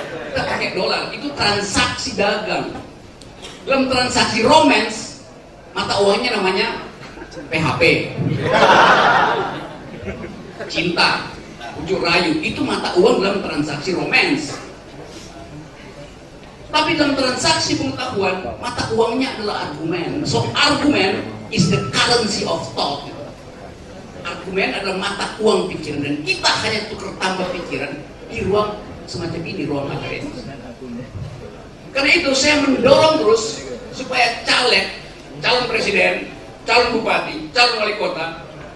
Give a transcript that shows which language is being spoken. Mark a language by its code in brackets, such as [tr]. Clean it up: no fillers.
[id] Kita pakai dolar, itu transaksi dagang. Dalam transaksi romance, mata uangnya namanya PHP. Cinta. Ujuk rayu, itu mata uang dalam transaksi romance. Tapi dalam transaksi pengetahuan, mata uangnya adalah argumen. [en] So argument is the currency of thought. [id] Argumen adalah mata uang pikiran, dan kita hanya tukar tambah pikiran di ruang semacam ini, ruang akademis. Karena itu saya mendorong terus supaya caleg, calon presiden, calon bupati, calon wali kota